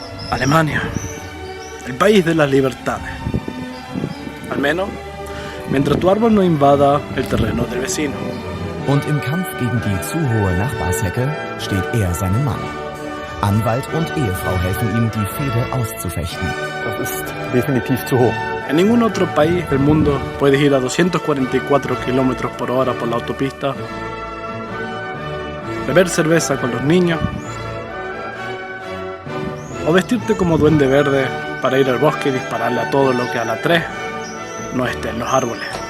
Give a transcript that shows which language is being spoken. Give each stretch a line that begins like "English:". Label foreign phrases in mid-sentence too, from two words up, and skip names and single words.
Spanish: Alemania, el país de las libertades. Al menos, mientras tu árbol no invada el terreno del vecino.
German: Und im Kampf gegen die zu hohe Nachbarshecke steht er seinem Mann. Anwalt und Ehefrau helfen ihm, die Fehde auszufechten. Das ist definitiv zu hoch.
Spanish: En ningún otro país del mundo puedes ir a 244 km por hora por la autopista, beber cerveza con los niños o vestirte como duende verde para ir al bosque y dispararle a todo lo que a la 3 no esté en los árboles.